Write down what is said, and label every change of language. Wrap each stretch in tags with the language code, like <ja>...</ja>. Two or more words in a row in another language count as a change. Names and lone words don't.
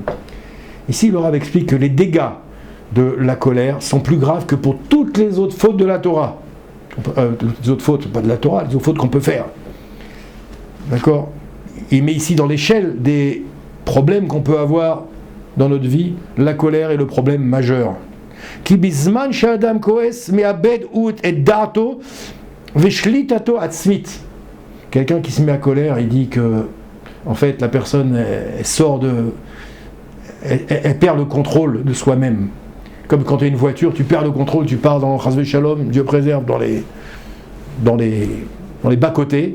<fr>Ici, le Rav explique que les dégâts de la colère sont plus graves que pour toutes les autres fautes de la Torah. Les autres fautes, pas de la Torah, les autres fautes qu'on peut faire. D'accord ? Il met ici dans l'échelle des problèmes qu'on peut avoir dans notre vie, la colère est le problème majeur.</fr> <he>כי בזמן שאדם כועס מאבד הוא את דעתו ושליטתו העצמית.</he> <fr>Quelqu'un qui se met à colère, il dit que, en fait, la personne, elle perd le contrôle de soi-même. Comme quand tu as une voiture, tu perds le contrôle, tu pars dans</fr> <he>חס ושלום,</he> <fr>Dieu préserve, dans les bas-côtés.</fr>